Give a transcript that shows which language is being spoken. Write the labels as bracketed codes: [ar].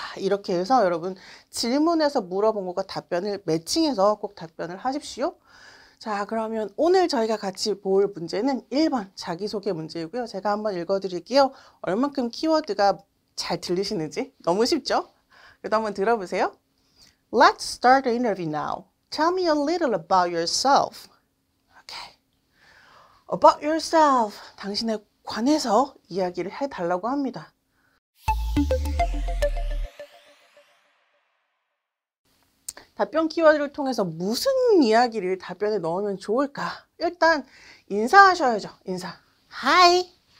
[ko] 이렇게 해서 여러분 질문에서 물어본 것과 답변을 매칭해서 꼭 답변을 하십시오. 자, 그러면 오늘 저희가 같이 볼 문제는 1번 자기소개 문제이고요. 제가 한번 읽어드릴게요. 얼만큼 키워드가 잘 들리시는지. 너무 쉽죠? 그래도 한번 들어보세요. [en] Let's start the interview now. Tell me a little about yourself. Okay. About yourself. [ko] 당신에 관해서 이야기를 해달라고 합니다. 답변 키워드를 통해서 무슨 이야기를 답변에 넣으면 좋을까? 일단 인사하셔야죠. 인사. Hi.